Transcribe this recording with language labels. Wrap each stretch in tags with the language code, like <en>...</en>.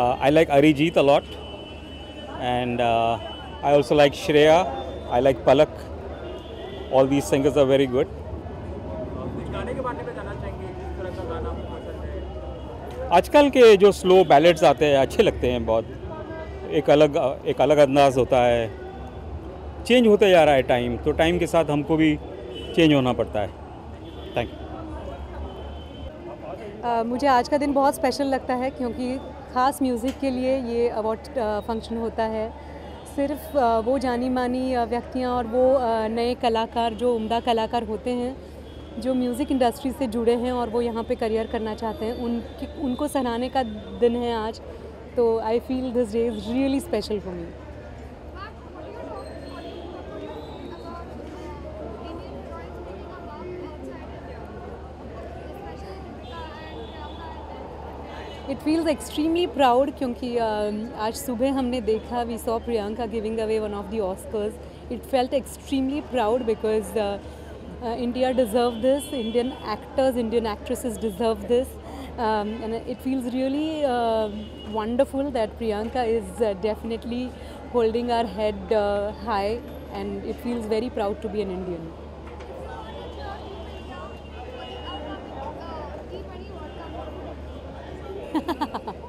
<en>I like Arijit a lot, and I also like Shreya. I like Palak. All these singers are very good.</en> <hi>आजकल के जो slow ballads आते हैं अच्छे लगते हैं बहुत। एक अलग अंदाज होता है। चेंज होते जा रहा है टाइम, तो टाइम के साथ हमको भी चेंज होना पड़ता है।</hi> <en>Thank you.</en> <hi>मुझे आज का दिन बहुत स्पेशल लगता है क्योंकि ख़ास म्यूज़िक के लिए ये अवार्ड फंक्शन होता है। सिर्फ वो जानी मानी व्यक्तियाँ और वो नए कलाकार जो उम्दा कलाकार होते हैं जो म्यूज़िक इंडस्ट्री से जुड़े हैं और वो यहाँ पे करियर करना चाहते हैं, उनको सराहने का दिन है आज।</hi> <en>तो I feel this day is really special for me. It feels extremely proud क्योंकि आज सुबह हमने देखा, we saw Priyanka giving away one of the Oscars. It felt extremely proud because India deserve this, Indian actors, Indian actresses deserve this, and it feels really wonderful that Priyanka is definitely holding our head high, and it feels very proud to be an Indian.</en>